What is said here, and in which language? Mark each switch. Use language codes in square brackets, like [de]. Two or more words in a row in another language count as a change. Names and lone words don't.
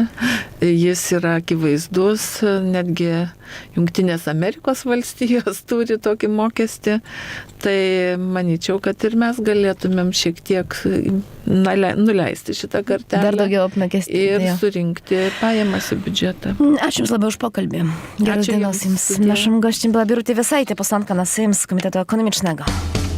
[lt] Jis yra akivaizdus, netgi Jungtinės Amerikos valstijos turi tokį mokestį. Tai manyčiau, kad ir mes galėtumėm šiek tiek nuleisti šitą kartelę. Dar daugiau apmokestinti. Ir surinkti pajamas į biudžetą. Ačiū Jums labai už pokalbį. Geros dienos Jums. [pl] Naszym gościem była Birutė Vėsaitė, posłanka na Sejm z Komitetu Ekonomicznego.